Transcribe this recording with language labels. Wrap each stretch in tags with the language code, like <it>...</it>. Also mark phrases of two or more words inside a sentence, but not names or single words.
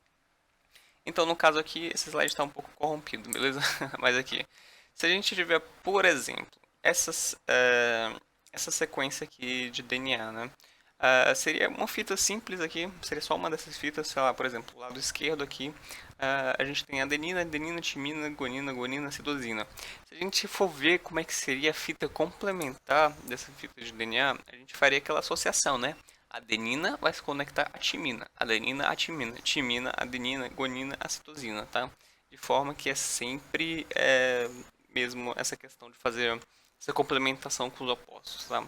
<pt>Então no caso aqui, esse slide está um pouco corrompido, beleza? Mas aqui, se a gente tiver, por exemplo, essa sequência aqui de DNA, né? Seria uma fita simples aqui, seria só uma dessas fitas, sei lá, por exemplo, o lado esquerdo aqui, a gente tem adenina, adenina, timina, guanina, guanina, citosina. Se a gente for ver como é que seria a fita complementar dessa fita de DNA, a gente faria aquela associação, né? Adenina vai se conectar à timina, adenina à timina, timina, adenina, guanina, à citosina, tá? De forma que é sempre mesmo essa questão de fazer essa complementação com os opostos, tá?</pt>